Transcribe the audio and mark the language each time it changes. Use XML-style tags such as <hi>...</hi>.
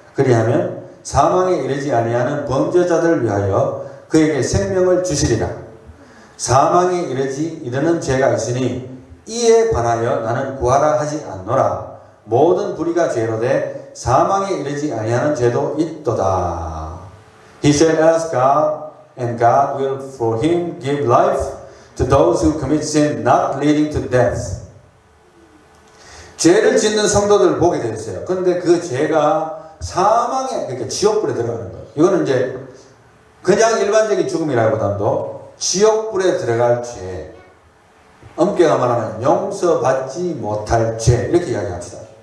<ko>그리하면 사망에 이르지 아니하는 범죄자들을 위하여 그에게 생명을 주시리라. 사망에 이르는 죄가 있으니 이에 관하여 나는 구하라 하지 않노라. 모든 불의가 죄로 돼 사망에 이르지 아니하는 죄도 있도다.</ko> <en>He shall ask God, and God will for him give life to those who commit sin, not leading to death.</en> <ko>죄를 짓는 성도들을 보게 되었어요. 그런데 그 죄가 사망에, 그러니까 지옥불에 들어가는 거예요. 이거는 이제 그냥 일반적인 죽음이라기보다도 지옥불에 들어갈 죄, 엄격히 말하면 용서받지 못할 죄, 이렇게 이야기합시다.</ko>